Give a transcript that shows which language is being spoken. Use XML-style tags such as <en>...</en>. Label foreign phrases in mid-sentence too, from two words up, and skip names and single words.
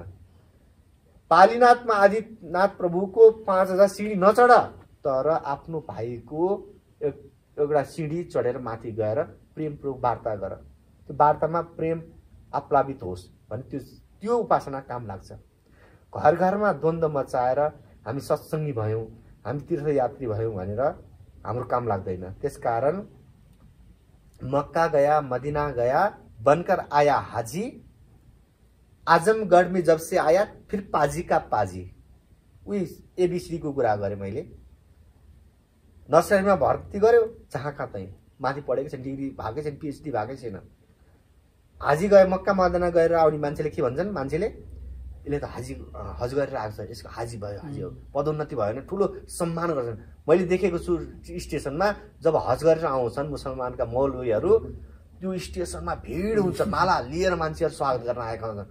<ne>पालीनाथमा आदिनाथ प्रभुको 5000 सिँढी नचढ, तर आफ्नो भाइको एउटा सिँढी चढेर माथि गएर प्रेमपूर्वक वार्ता गर। त्यो वार्तामा प्रेम आप्लावित होस् भने त्यो उपासना काम लाग्छ। घर घरमा द्वन्द्व मचाएर हामी सत्सङ्गी भयौँ, हामी तीर्थयात्री भयौँ भनेर हाम्रो काम लाग्दैन।</ne> <hi>त्यसकारण मक्का गया, मदीना गया, बनकर आया हाजी, आजमगढ़ में जब से आया फिर पाजी का पाजी।</hi> <ne>उही एबीसी को कुरा गरेँ मैले। नर्सरीमा भर्ती गर्यो, जहाँ कहाँ तै माथि पढेको छैन, डिग्री भएकै छैन, पिएचडी भएकै छैन। हाजी गए, मक्का मदीना गएर आउने मान्छेले के भन्छन्, मान्छेले यसले त हज गरेर आएको छ, यसको हाजी भयो, हाजी हो। पदोन्नति भयो भने ठुलो सम्मान गर्छन्। मैले देखेको छु स्टेसनमा जब हज गरेर आउँछन् मुसलमानका मौलवीहरू, त्यो स्टेसनमा भिड हुन्छ, माला लिएर मान्छेहरू स्वागत गर्न आएका हुन्छन्।</ne>